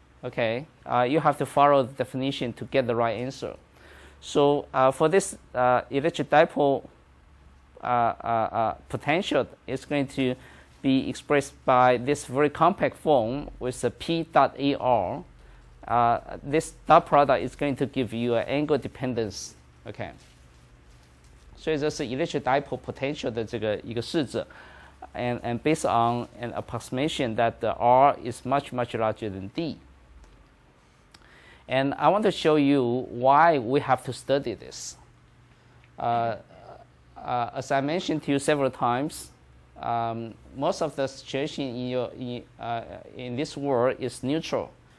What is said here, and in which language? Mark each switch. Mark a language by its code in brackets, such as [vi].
[en] Okay, you have to follow the definition to get the right answer. So for this electric dipole potential is going to be expressed by this very compact form with a P dot AR. This dot product is going to give you an angle dependence. [zh] OK， 所以这是 electric dipole potential 的这个一个式子。 [en] And based on an approximation that the R is much larger than D. And I want to show you why we have to study this. As I mentioned to you several times, most of the situation in this world is neutral.